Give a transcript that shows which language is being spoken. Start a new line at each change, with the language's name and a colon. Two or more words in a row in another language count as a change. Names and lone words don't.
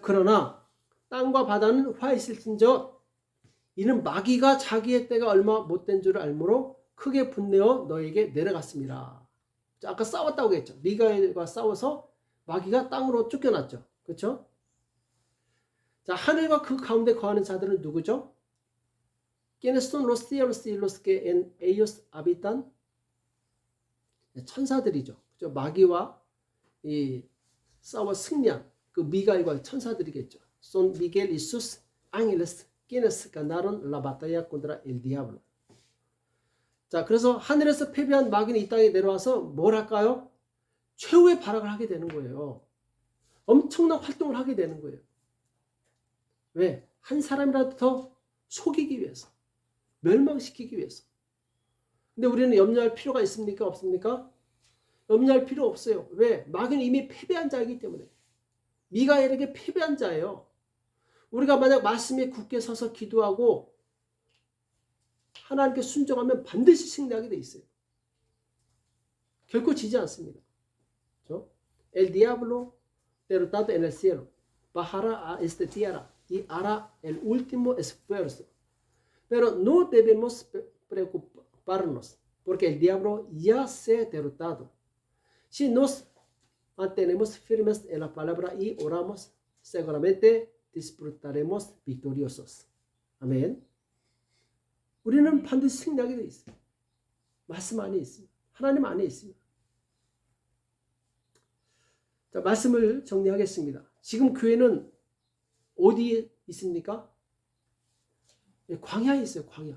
Korean: 그러나 땅과 바다는 화 있을진저 이는 마귀가 자기의 때가 얼마 못된 줄을 알므로 크게 분내어 너에게 내려갔습니다. 자, 아까 싸웠다고 했죠. 미가엘과 싸워서 마귀가 땅으로 쫓겨났죠. 그렇죠? 자, 하늘과 그 가운데 거하는 자들은 누구죠?
Spanish: ¿Quiénes son los cielos y los que en ellos habitan?
Korean: 천사들이죠. 그죠? 마귀와 이 싸워 승리한 그 미가엘과 천사들이겠죠.
Spanish: Son Miguel y sus ángeles quienes ganaron la batalla contra el diablo.
Korean: 자, 그래서 하늘에서 패배한 마귀는 이 땅에 내려와서 뭘 할까요? 최후의 발악을 하게 되는 거예요. 엄청난 활동을 하게 되는 거예요. 왜? 한 사람이라도 더 속이기 위해서, 멸망시키기 위해서. 근데 우리는 염려할 필요가 있습니까? 없습니까? 염려할 필요 없어요. 왜? 마귀는 이미 패배한 자이기 때문에. 미가엘에게 패배한 자예요. 우리가 만약 말씀에 굳게 서서 기도하고 하나님께 순종하면 반드시 승리하게 돼 있어요. 결코 지지 않습니다. 그렇죠?
Spanish: El diablo derrotado en el cielo bajará a esta tierra y hará el último esfuerzo. Pero no debemos preocuparnos porque el diablo ya se ha derrotado. Si nos mantenemos firmes en la palabra y oramos, seguramente disfrutaremos victoriosos.
Korean: 아멘. 우리는 반드시 승리하게 돼 있어요. 말씀 안에 있습니다. 하나님 안에 있습니다. 자, 말씀을 정리하겠습니다. 지금 교회는 어디에 있습니까? 광야에 있어요. 광야.